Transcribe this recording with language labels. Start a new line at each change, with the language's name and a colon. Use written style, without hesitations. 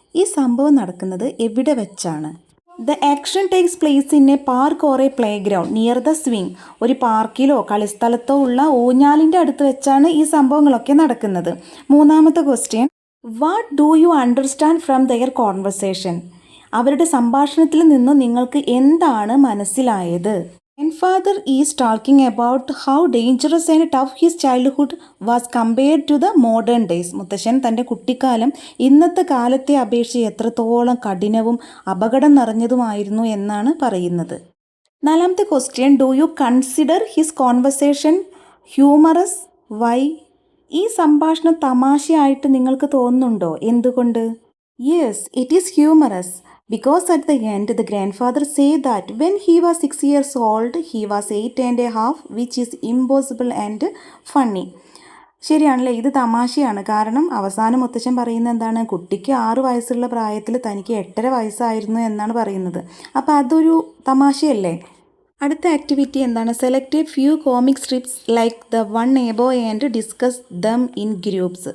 Malayalam: ഈ സംഭവം നടക്കുന്നത് എവിടെ വെച്ചാണ്?
English: The action takes place in a park or a play ground near the swing.
Malayalam: ഒരു പാർക്കിലോ കളിസ്ഥലത്തോ ഉള്ള ഊഞ്ഞാലിൻ്റെ അടുത്ത് വെച്ചാണ് ഈ സംഭവങ്ങളൊക്കെ നടക്കുന്നത്. മൂന്നാമത്തെ question,
English: What do you understand from their conversation?
Malayalam: അവരുടെ സംഭാഷണത്തിൽ നിന്ന് നിങ്ങൾക്ക് എന്താണ് മനസ്സിലായത്?
English: Grandfather is talking about how dangerous and tough his childhood was compared to the modern days.
Malayalam: മുത്തശ്ശൻ തൻ്റെ കുട്ടിക്കാലം ഇന്നത്തെ കാലത്തെ അപേക്ഷിച്ച് എത്രത്തോളം കഠിനവും അപകടം നിറഞ്ഞതുമായിരുന്നു എന്നാണ് പറയുന്നത്. നാലാമത്തെ question,
English: Do you consider his conversation humorous? Why?
Malayalam: ഈ സംഭാഷണം തമാശയായിട്ട് നിങ്ങൾക്ക് തോന്നുന്നുണ്ടോ? എന്തുകൊണ്ട്?
English: Yes, it is humorous. Because at the end, the grandfather said that when he was 6 years old, he was 8 and a half, which is impossible and funny.
Malayalam: ശരിയാണല്ലേ, ഇത് തമാശയാണ്. കാരണം അവസാനം മുത്തശ്ശൻ പറയുന്നത് എന്താണ്? കുട്ടിക്ക് 6 വയസ്സുള്ള പ്രായത്തിൽ തനിക്ക് 8.5 വയസ്സായിരുന്നു എന്നാണ് പറയുന്നത്. അപ്പോൾ അതൊരു തമാശയല്ലേ. അടുത്ത ആക്ടിവിറ്റി എന്താണ്?
English: Select a few comic strips like the one above and discuss them in groups.